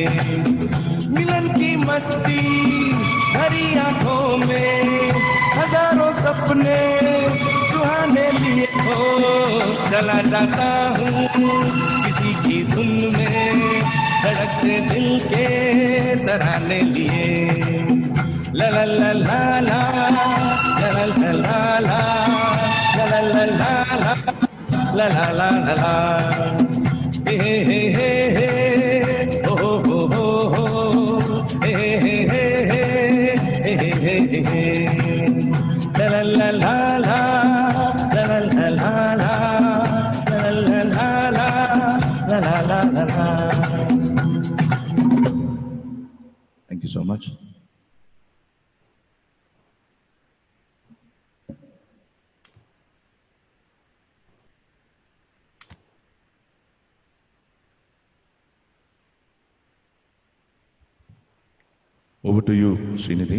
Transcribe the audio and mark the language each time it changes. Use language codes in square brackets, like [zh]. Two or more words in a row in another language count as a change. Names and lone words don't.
[hi] मिलन की मस्ती भरी आंखों में हजारों सपने सुहाने लिए हो। चला जाता हूँ किसी की धुन में, धड़कते दिल के तराने लिए। ला ला ला ला ला ला ला ला ला ला ला ला ला ला ला ला, हे हे हे हे हो हो हो हो, हे हे हे हे हे हे हे, ला ला ला ला ला ला ला ला ला ला ला ला ला ला। [en] Thank you so much. Over to you, Srinidhi.